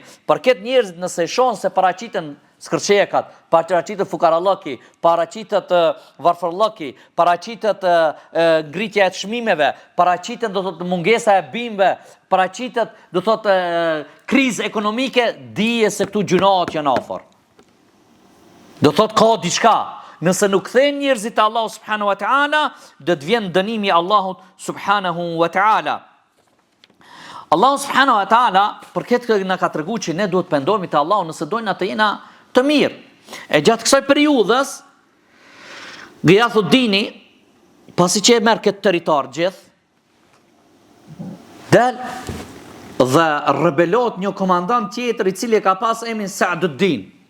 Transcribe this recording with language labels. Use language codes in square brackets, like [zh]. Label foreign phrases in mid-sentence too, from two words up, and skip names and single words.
[sq] Për këtë njerëzit nëse shonë se paraqiten skërqekat, paraqitet fukarallëki, paraqitet varfërllëki, paraqitet ngritja e çmimeve, paraqitet do thotë mungesa e bimëve, paraqitet do thotë krizë ekonomike, dije se këtu gjunohet janë afër. Do thotë ka diçka. Nëse nuk kthejnë njerëzit te Allahu [ar] سبحانه وتعالى, [sq] do të vjen dënimi i Allahut [ar] سبحانه وتعالى. الله سبحانه وتعالى, [sq] për këtë na ka treguar që ne duhet pendohemi te Allahu nëse dojna të jena të mirë. E gjatë kësaj periudhës, Ghiathuddini, pasi që e merr këtë territor gjithë, del dhe rebelot një komandant tjetër i cili e ka pas emrin Sa'duddin.